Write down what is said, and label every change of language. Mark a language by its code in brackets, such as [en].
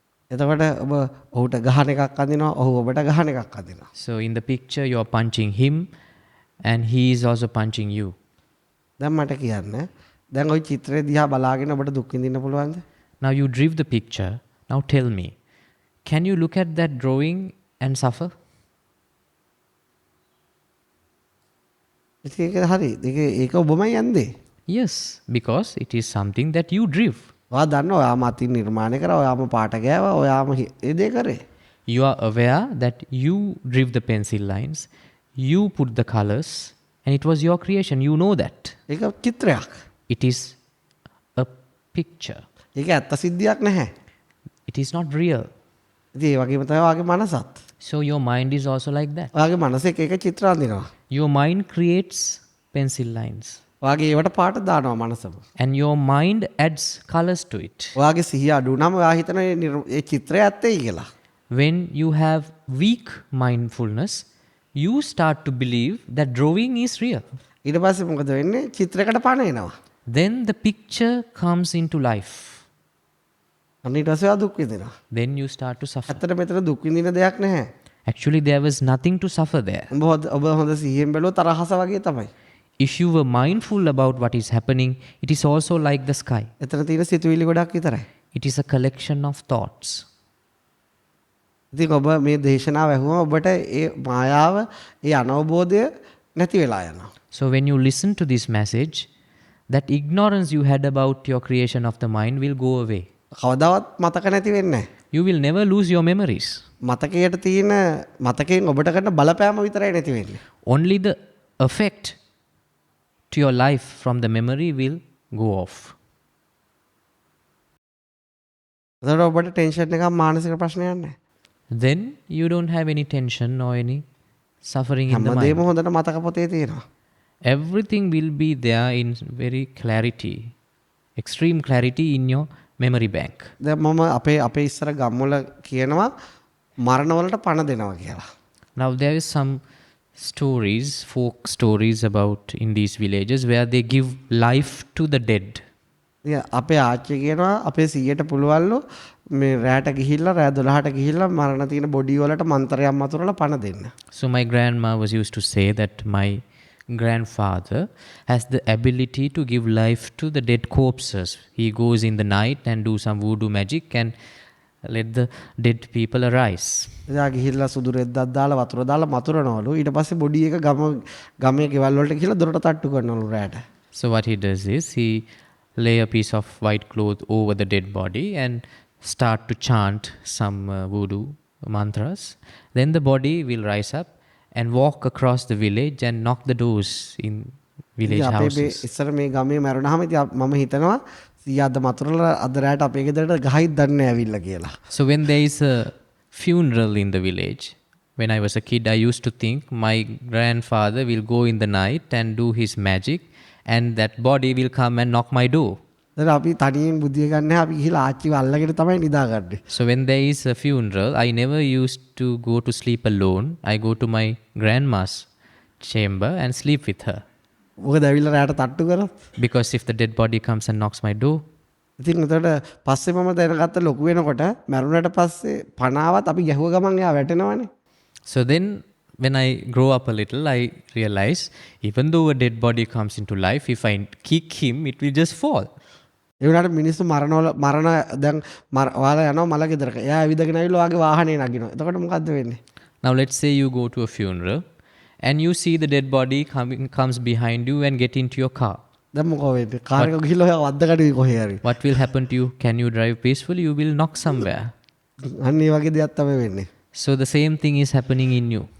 [si] එතකොට ඔබ ඔහුට ගහන එකක් අඳිනවා, ඔහු ඔබට ගහන එකක් අඳිනවා. [en] So in the picture you're punching him and he is also punching you. [si] දැන් මට කියන්න දැන් ওই චිත්‍රය දිහා බලාගෙන ඔබට දුක් විඳින්න පුළුවන්ද? [en] Now you drew the picture. Now tell me, can you look at that drawing and suffer? [si] ඉතින් ඒක හරි. ඒක ඔබමයි යන්නේ. [en] Yes, because it is something that you drew. [si] ඔයා දන්නවා ඔයාම අතින් නිර්මාණය කරා, ඔයාම පාට ගෑවා, ඔයාම ඒ දේ කරේ. [en] You are aware that you drew the pencil lines, you put the colors, and it was your creation. You know that. [si] ඒක චිත්‍රයක්. [en] It is a picture. [si] ඒක ඇත්ත සිද්ධියක් නැහැ. [en] It is not real. [si] ඉතින් ඒ වගේම තමයි ඔයාගේ මනසත්. [en] So your mind is also like that. [si] ඔයාගේ මනසේ එක චිත්‍ර අඳිනවා. [en] Your mind creates pencil lines. [si] ඔයාගේ ඒවට පාට දානවා මනසම. [en] And your mind adds colors to it. [si] ඔයාගේ සිහිය අඩු වුණාම ඔයා හිතන ඒ චිත්‍රය ඇත්තයි කියලා. [en] When you have weak mindfulness, you start to believe that drawing is real. [si] ඊට පස්සේ මොකද වෙන්නේ? චිත්‍රයකට පණ එනවා. [en] Then the picture comes into life. [si] අන්න ඊට පස්සේ ඔයා දුක් විඳිනවා. [en] Then you start to suffer. [si] ඇත්තට මෙතන දුක් විඳින දෙයක් නැහැ. [en] Actually, there was nothing to suffer there. [si] ඔබ හොඳ සිහියෙන් බැලුවොත් තරහස වගේ තමයි. [en] If you were mindful about what is happening, it is also like the sky. [si] එතන තියෙන සිතුවිලි ගොඩක් විතරයි. [en] It is a collection of thoughts. [si] ඉතින් ඔබ මේ දේශනාව ඇහුවම ඔබට ඒ මායාව, ඒ අනවබෝධය නැති වෙලා යනවා. [en] So when you listen to this message, that ignorance you had about your creation of the mind will go away. [si] කවදාවත් මතක නැති වෙන්නේ නැහැ. [en] You will never lose your memories. [si] මතකයට තියෙන මතකයෙන් ඔබට කරන බලපෑම විතරයි නැති වෙන්නේ. [en] Only the effect to your life from the memory will go off. [si] එතකොට ඔබට ටෙන්ෂන් එකක් මානසික ප්‍රශ්නයක් නැහැ. [en] Then you don't have any tension or any suffering in the [si] හැමදේම [en] mind. [si] හොඳට මතක පොතේ තියෙනවා. [en] Everything will be there in very clarity, extreme clarity in your memory bank. [si] දැන් මම අපේ ඉස්සර ගම්වල කියනවා මරණවලට පණ දෙනවා කියලා. [en] Now there is some stories, folk stories about in these villages where they give life to the dead. [si] ඉතින් අපේ ආච්චි කියනවා අපේ සීයට පුළුවන්ලු මේ රැට ගිහිල්ලා රෑ 12ට ගිහිල්ලා මරණ තියෙන බොඩි වලට මන්ත්‍රයක් මතුරලා පණ දෙන්න. [en] So my grandma was used to say that my grandfather has the ability to give life to the dead corpses. He goes in the night and do some voodoo magic and let the dead people arise. [si] එයා ගිහිල්ලා සුදු රෙද්දක් දාලා වතුර දාලා මතුරනවලු. ඊට පස්සේ body එක ගමේ ගෙවල් වලට ගිහිල්ලා දොරට තට්ටු කරනවලු රැට. [en] So what he does is he lay a piece of white cloth over the dead body and start to chant some voodoo mantras. Then the body will rise up and walk across the village and knock the doors in village [si] අපේ [en] houses. [si] ඉස්සර මේ ගමේ මැරුණාම ඉතින් මම හිතනවා සීයාද මතුරලා අද රැට අපේ ගෙදරට ගහයිත් දන්නේ ඇවිල්ලා කියලා. [en] So when there is a funeral in the village, when I was a kid, I used to think my grandfather will go in the night and do his magic and that body will come and knock my door. [si] දැන් අපි තනියෙන් බුදිය ගන්න නැහැ අපි ගිහිල්ලා ආච්චිව අල්ලගෙන තමයි නිදාගන්නේ. [en] So when there is a funeral, I never used to go to sleep alone. I go to my grandma's chamber and sleep with her. [si] මොකද ඇවිල්ලා රැට තට්ටු කරොත් [en] Because if the dead body comes and knocks my door, [si] ඉතින් එතකොට පස්සේ මම දැනගත්ත ලොකු වෙනකොට මැරුණට පස්සේ පණාවත් අපි ගැහුව ගමන් එයා වැටෙනවනේ. [en] so then when I grow up a little, I realize even though a dead body comes into life, if I kick him, it will just fall. [si] ඒ වුණාට මිනිස්සු මරණ දැන් ඔයාලා යනවා මල ගෙදරක. එයා ඇවිදගෙන ආවිල්ලා ඔයාගේ වාහනේ නගිනවා. එතකොට මොකද්ද වෙන්නේ? [en] Now let's say you go to a funeral and you see the dead body comes behind you and get into your car. [si] දැන් මොකෝ වෙන්නේ? කාර් එක ගිහිල්ලා ඔයා වද්දකට කොහේ හරි. [en] What will happen to you? Can you drive peacefully? You will knock somewhere. [si] අන්න ඒ වගේ දෙයක් තමයි වෙන්නේ. [en] So the same thing is happening in you.